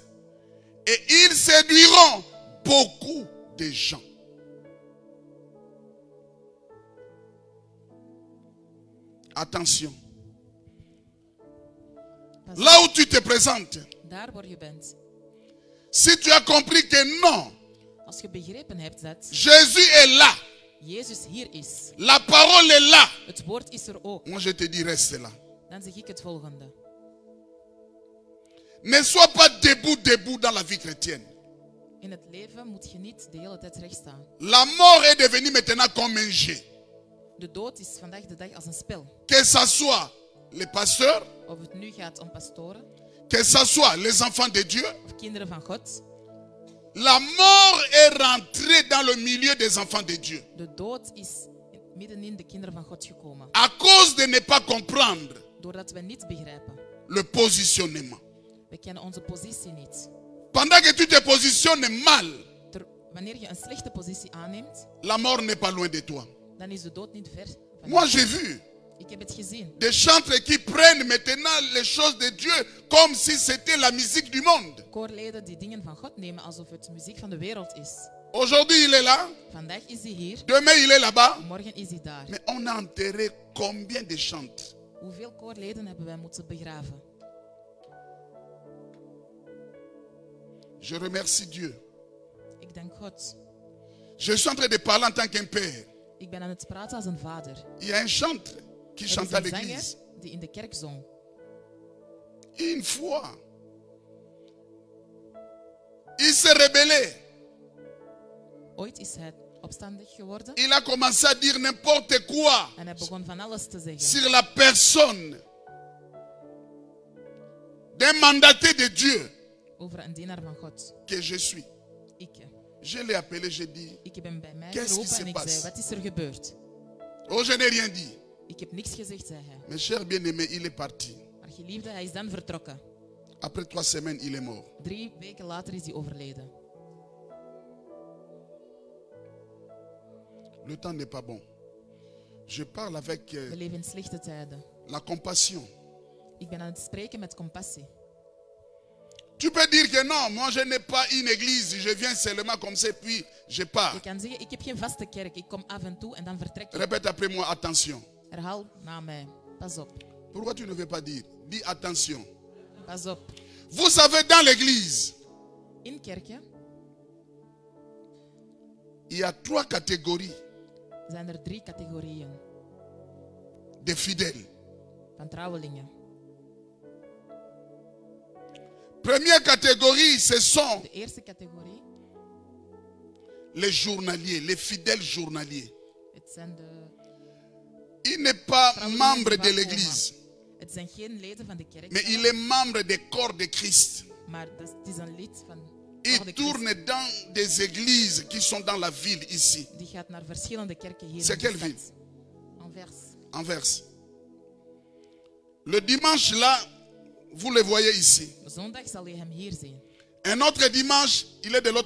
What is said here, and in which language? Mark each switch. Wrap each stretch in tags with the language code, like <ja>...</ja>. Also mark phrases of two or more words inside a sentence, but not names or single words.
<fr>Et ils séduiront beaucoup de gens. Attention. Pas Là où tu te présentes,</fr> <nl>daar waar je bent.</nl> <fr>si tu as compris que non,</fr> <nl>Als je begrepen hebt dat</nl> <fr>Jésus est là,</fr> <nl>Jezus hier is.</nl> <fr>la parole est là,</fr> <nl>Het woord is er ook.</nl> <fr>moi je te dis reste là.</fr> <nl>Dan zeg ik het volgende.</nl> <fr>Ne sois pas debout dans la vie chrétienne.</fr> <nl>In het leven moet je niet de hele tijd recht staan.</nl> <fr>La mort est devenue maintenant comme un jeu.</fr> <nl>De dood is vandaag de dag als een spel.</nl> <fr>Que ce soit les pasteurs,</fr> <nl>Of het nu gaat om pastoren</nl> <fr>que ce soit les enfants de Dieu,</fr> <nl>of kinderen van God.</nl> <fr>la mort est rentrée dans le milieu des enfants de Dieu.</fr> <nl>De dood is middenin de kinderen van God gekomen.</nl> <fr>À cause de ne pas comprendre</fr> <nl>Doordat we niet begrijpen.</nl> <fr>le positionnement.</fr> <nl>We kennen onze positie niet.</nl> <fr>Pendant que tu te positionnes mal,</fr> <nl>Wanneer je een slechte positie aanneemt,</nl> <fr>la mort n'est pas loin de toi.</fr> <nl>dan is de dood niet ver van</nl> <fr>Moi,</fr> <nl>je.</nl> <fr>j'ai vu</fr> <nl>Ik heb het gezien.</nl> <fr>des chantres qui prennent maintenant les choses de Dieu comme si c'était la musique du monde.</fr> <nl>Koorleden die dingen van God nemen alsof het muziek van de wereld is.</nl> <fr>Aujourd'hui, il est là.</fr> <nl>Vandaag is hij hier,</nl> <fr>Demain, il est là-bas.</fr> <nl>morgen is hij daar.</nl> <fr>Mais on a enterré combien de chantres?</fr> <nl>Hoeveel koorleden hebben wij moeten begraven?</nl> <fr>Je remercie Dieu.</fr> <nl>Ik dank God.</nl> <fr>Je suis en train de parler en tant qu'un père.</fr> <nl>Ik ben aan het praten als een vader.</nl> <fr>Il y a un chantre qui</fr> <nl>Er</nl> <fr>chante</fr> <nl>is</nl> <fr>à</fr> <nl>een zanger</nl> <fr>l'église.</fr> <nl>die in de kerk zong.</nl> <fr>Une fois, il s'est rebellé.</fr> <nl>Ooit is hij opstandig geworden</nl> <fr>Il a commencé à dire n'importe quoi</fr> <nl>en hij begon van alles te zeggen</nl> <fr>sur la personne d'un mandaté de Dieu</fr> <nl>over een dienaar van God.</nl> <fr>que je suis.</fr> <nl>Ik.</nl> <fr>Je l'ai appelé, j'ai dit,</fr> <nl>Ik heb hem bij mij</nl> <fr>Qu'est-ce qui</fr> <nl>geroepen</nl> <fr>se</fr> <nl>en ik</nl> <fr>passe?</fr> <nl>zei, wat is er gebeurd?</nl> <fr>oh, je n'ai rien dit.</fr> <nl>Ik heb niks gezegd, zei hij.</nl> <fr>Mes chers bien-aimés, il est parti.</fr> <nl>Maar geliefde, hij is dan vertrokken.</nl> <fr>Après 3 semaines, il est mort.</fr> <nl>3 weken later is hij overleden.</nl> <fr>Le temps n'est pas bon. Je parle avec</fr> <nl>We leven in slechte tijden.</nl> <fr>la compassion.</fr> <nl>Ik ben aan het spreken met compassie.</nl> <fr>Tu peux dire que non, moi je n'ai pas une église, je viens seulement comme ça, puis je pars.</fr> <nl>Je kan zeggen, ik heb geen vaste kerk. Ik kom af en toe en dan vertrek ik.</nl> <fr>Répète après moi, attention.</fr> <nl>Herhaal na mij. Pas op.</nl> <fr>Pourquoi tu ne veux pas dire? Dis attention.</fr> <nl>Pas op.</nl> <fr>Vous savez, dans l'église,</fr> <nl>In kerken</nl> <fr>il y a 3 catégories</fr> <nl>zijn er 3 categorieën</nl> <fr>de fidèles.</fr> <nl>van trouwelingen.</nl> <fr>Première catégorie, ce sont</fr> <nl>De eerste categorie,</nl> <fr>les journaliers, les fidèles journaliers.</fr> <nl>het zijn de</nl> <fr>Il n'est pas</fr> <nl>trouwelingen</nl> <fr>membre</fr> <nl>die</nl> <fr>de</fr> <nl>van</nl> <fr>l'église,</fr> <nl>komen. Het zijn geen leden van de kerk,</nl> <fr>mais il est membre du corps de Christ.</fr> <nl>maar het is een lid van</nl> <fr>Il</fr> <nl>de Christ.</nl> <fr>tourne dans des églises qui sont dans la ville ici,</fr> <nl>Die gaat naar verschillende kerken hier</nl> <fr>C'est</fr> <nl>in de</nl> <fr>quelle</fr> <nl>stad. Anvers.</nl> <fr>Anvers. Le dimanche là, vous le voyez ici. Zondag zal je hem hier zien. Un autre dimanche, il est de l'autre</fr>